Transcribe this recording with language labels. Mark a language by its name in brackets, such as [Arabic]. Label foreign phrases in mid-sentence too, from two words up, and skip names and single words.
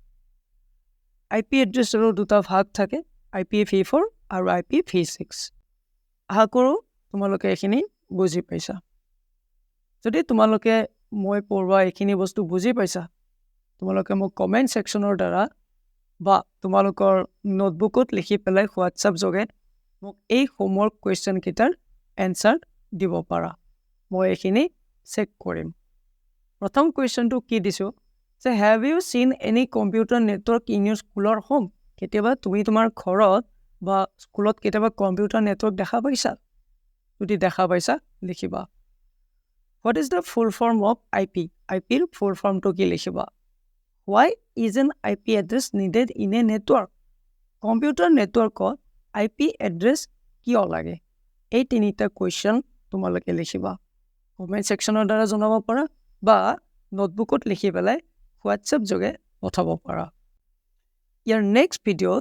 [Assamese] IP এড্ৰেছৰো দুটা ভাগ থাকে IPv4 আৰু IPv6 আশা কৰোঁ তোমালোকে এইখিনি বুজি পাইছা যদি তোমালোকে মই পঢ়োৱা এইখিনি বস্তু বুজি পাইছা তোমালোকে মোক কমেণ্ট ছেকশ্যনৰ দ্বাৰা বা তোমালোকৰ নোটবুকত লিখি পেলাই হোৱাটছআপ যোগে মোক এই [English] homework question [Assamese] কেইটাৰ এনসাৰ দিব পাৰা মই এইখিনি চেক কৰিম প্ৰথম কুৱেশ্যনটো কি দিছোঁ যে [English] have you seen any computer network in your school or home [Assamese] কেতিয়াবা তুমি তোমাৰ ঘৰত বা স্কুলত কেতিয়াবা [English] computer network [Assamese] দেখা পাইছা যদি দেখা পাইছা লিখিবা [English] what is the full form of [Assamese] IPৰ [English] full form [Assamese] কি লিখিবা [English] Why is an IP address needed in a network? computer network IP address [Assamese] কিয় লাগে এই তিনিটা কুৱেশ্যন তোমালোকে লিখিবা কমেণ্ট ছেকশ্যনৰ দ্বাৰা জনাব পাৰা বা নোটবুকত লিখি পেলাই হোৱাটছআপ যোগে পঠাব পাৰা ইয়াৰ [English] next video